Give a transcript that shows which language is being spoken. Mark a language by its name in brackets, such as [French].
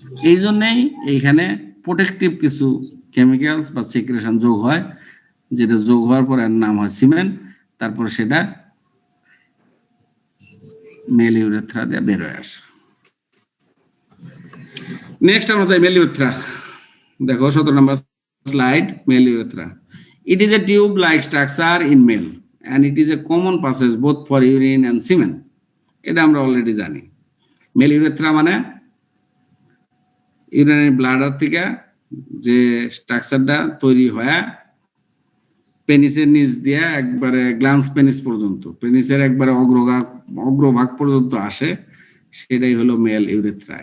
[Bangla] এই জন্যই এইখানে প্রোটেকটিভ কিছু কেমিক্যালস বা সিক্রেশন যোগ হয়, যেটা যোগ হওয়ার পর এর নাম হয় সিমেন, তারপর সেটা মেল ইউরেথ্রা দিয়ে বের হয়ে আসে। নেক্সট আমরা যাই মেল ইউরেথ্রা। দেখো 17 নম্বর slide, mail urethra. [English] It is a tube-like structure in male, and it is a common passage both for urine and semen. [Bangla] এটা আমরা অলরেডি জানি। মেল ইউরেথ্রা মানে ইউরিনারি ব্লাডার থেকে যে স্ট্রাকচারটা তৈরি হয় পেনিসের নিচ দিয়ে একবারে গ্ল্যান্স পেনিস পর্যন্ত, পেনিসের একবারে অগ্রভাগ পর্যন্ত আসে, সেটাই হলো মেল ইউরেথ্রা।